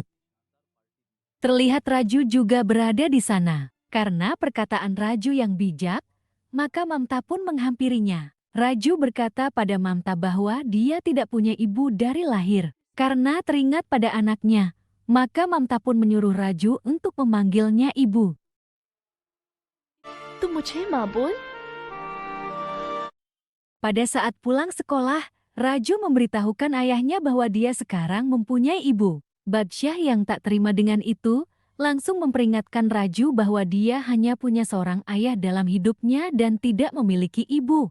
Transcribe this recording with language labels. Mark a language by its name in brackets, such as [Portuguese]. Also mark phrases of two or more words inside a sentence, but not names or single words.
[Indonesian] Terlihat Raju juga berada di sana. Karena perkataan Raju yang bijak, maka Mamta pun menghampirinya. Raju berkata pada Mamta bahwa dia tidak punya ibu dari lahir. Karena teringat pada anaknya, maka Mamta pun menyuruh Raju untuk memanggilnya ibu. [Hindi] "तुम मुझे माँ बोल?" [Indonesian] Pada saat pulang sekolah, Raju memberitahukan ayahnya bahwa dia sekarang mempunyai ibu. Badsyah yang tak terima dengan itu, langsung memperingatkan Raju bahwa dia hanya punya seorang ayah dalam hidupnya dan tidak memiliki ibu.